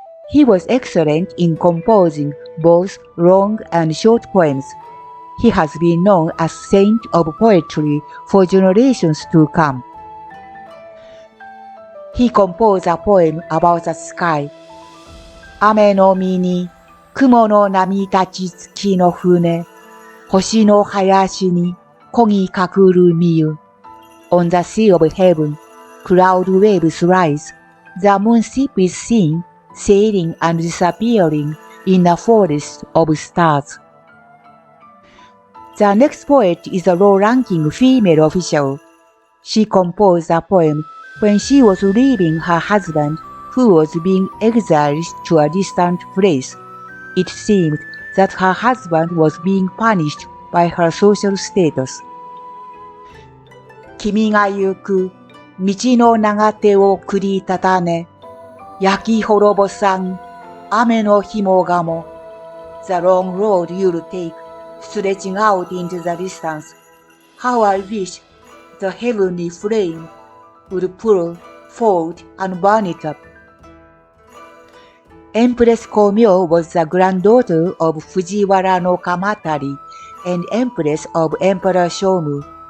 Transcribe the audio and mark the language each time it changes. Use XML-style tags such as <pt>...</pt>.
<en>He was excellent in composing both long and short poems. He has been known as saint of poetry for generations to come. He composed a poem about the sky.</en> <ja>雨の実に雲の波立ち月の船、星の林に漕ぎかくるみゆ。</ja> <en>On the sea of heaven, cloud waves rise. The moonship is seen, sailing and disappearing in a forest of stars. The next poet is a low-ranking female official. She composed a poem when she was leaving her husband, who was being exiled to a distant place. It seemed that her husband was being punished by her social status.</en> <ja>君が行く道の長手を繰りたたね、焼き滅ぼさん雨の紐がも。</ja> <en>The long road you'll take, stretching out into the distance. How I wish the heavenly flame would pull, fold, and burn it up. Empress Koroi was the granddaughter of Fujiwara no Kamatari and Empress of Emperor Shomu.</en>